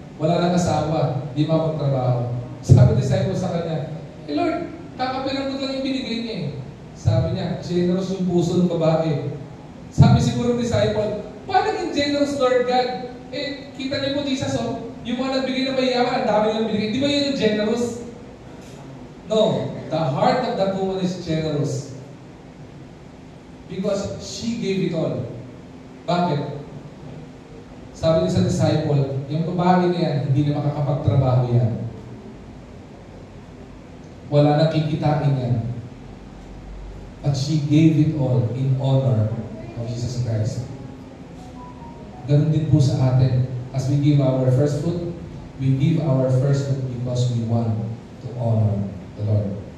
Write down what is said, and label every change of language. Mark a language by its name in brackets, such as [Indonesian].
[Filipino] Wala nang asawa, di mapagtrabaho. Sabi ng disciple sa kanya, Lord, kakapilang ko lang yung binigay niya eh. Sabi niya, generous yung puso ng babae. Sabi siguro ng disciple, paano naging generous, Lord God? Kita niyo po, Jesus, yung mga nagbigay na mayayaman, ang dami lang binigay. Di ba yun yung generous? [English] No, the heart of that woman is generous. Because she gave it all. [Filipino] Bakit? Sabi niya sa disciple, yung babae niya, hindi na makakapagtrabaho yan. Wala na kikitain yan. [English] But she gave it all in honor of Jesus Christ. [Filipino] Ganun din po sa atin. [English] As we give our first fruit, we give our first fruit because we want to honor the Lord.